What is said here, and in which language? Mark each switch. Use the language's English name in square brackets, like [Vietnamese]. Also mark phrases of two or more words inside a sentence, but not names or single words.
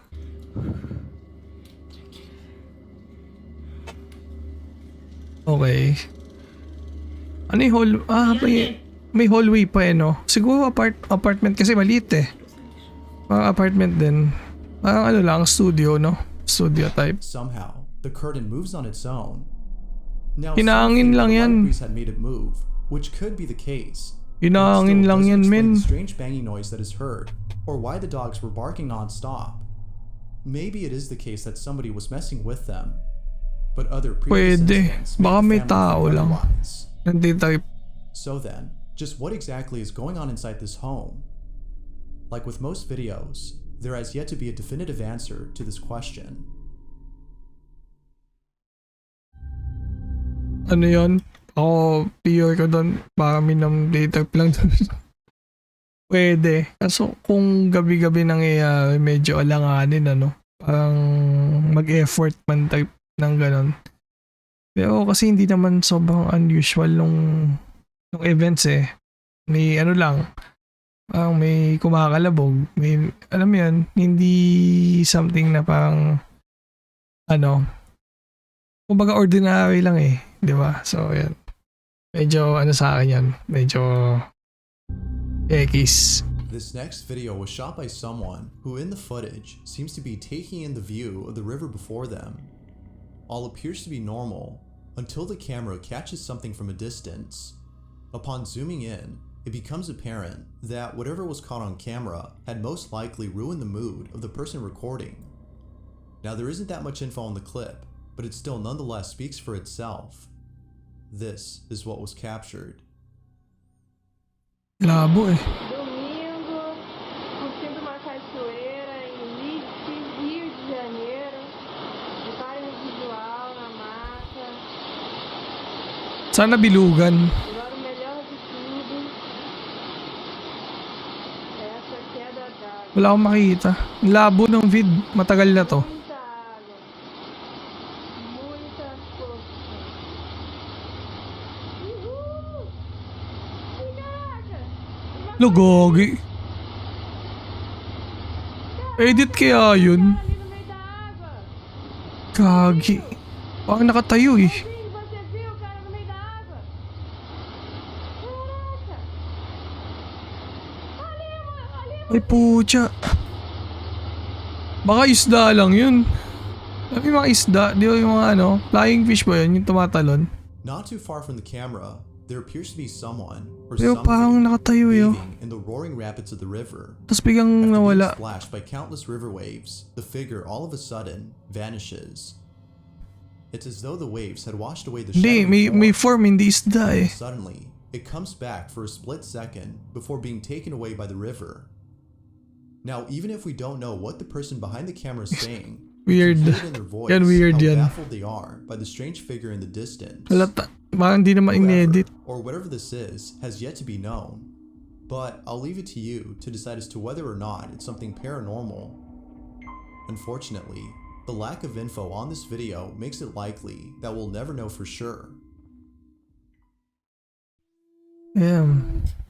[Filipino] Okay. Ano yung hall? May hallway pa no? Siguro apartment kasi maliit eh. Parang apartment din. Parang ano lang, studio, no? Studio type. [English] Somehow, the curtain moves on its own. Now, [Filipino] Hinangin lang [English] the [Filipino] yan. [English] light breeze had made it move, which could be the case. [Filipino] Hinangin lang yan, men. [English] The strange banging noise that is heard, or why the dogs were barking non-stop. Maybe it is the case that somebody was messing with them, but other previous [Filipino] Pwede. [English] incidents [Filipino] Baka [English] make [Filipino] may [English] the family [Filipino] tao [English] think [Filipino] lang. [English] otherwise. [Filipino] Nandito type. [English] So then, just what exactly is going on inside this home? Like with most videos, there has yet to be a definitive answer to this question. [Filipino] Ano yon? Ako, pure ko doon. Baka minam-day type lang doon. Pwede. Kaso kung gabi-gabi nangyayari, medyo alanganin ano. Parang mag-effort man type ng ganon. Pero kasi hindi naman sobrang unusual nung events eh. May ano lang, parang may kumakalabog. May, alam mo yun, hindi something na parang ano, kumbaga ordinary lang eh. Di ba? So, yan. Medyo ano sa akin yan. Medyo X. [English] This next video was shot by someone who in the footage seems to be taking in the view of the river before them. All appears to be normal until the camera catches something from a distance. Upon zooming in, it becomes apparent that whatever was caught on camera had most likely ruined the mood of the person recording. Now there isn't that much info on the clip, but it still nonetheless speaks for itself. This is what was captured. [Filipino] Labo eh. [Portuguese] Domingo, curtindo uma cachoeira em Liche, Rio de Janeiro. Repare no visual, na mata. [Filipino] Sana bilugan. [Portuguese] Agora o melhor de tudo, essa queda d'água. [Filipino] Wala akong makita. Labo ng vid. Matagal na to. [Portuguese] Muita água. Muita força. Uhul! Caraca! [Filipino] Lugogi. Edit kaya yun. [Portuguese] Ali no meio da água. [Filipino] Kagi. Parang nakatayo eh. [Portuguese] Sim, você viu o cara no meio da água? Caraca! Ali, mano, ali. [Filipino] Ay pucha. Baka isda lang yun. Sabi mga isda, di ba yung mga ano, [English] flying fish [Filipino] ba yun, yung tumatalon? [English] Not too far from the camera, there appears to be someone or [Filipino] Pero parang [English] something [Filipino] nakatayo yun. [English] bathing in the roaring rapids of the river. [Filipino] Tapos biglang [English] After being [Filipino] nawala. [English] splashed by countless river waves, the figure all of a sudden vanishes. It's as though the waves had washed away the [Filipino] Hindi, [English] shadowy [Filipino] may [English] form. [Filipino] form, hindi isda eh. [English] Suddenly, it comes back for a split second before being taken away by the river. Now, even if we don't know what the person behind the camera is saying, [Filipino] Weird. [English] we can hear it in their voice [Filipino] Yan, weird [English] how [Filipino] yan. [English] baffled they are by the strange figure in the distance. [Filipino] Halata. Parang hindi naman [English] Whoever, [Filipino] in-edit. [English] or whatever this is, has yet to be known. But I'll leave it to you to decide as to whether or not it's something paranormal. Unfortunately, the lack of info on this video makes it likely that we'll never know for sure. Damn.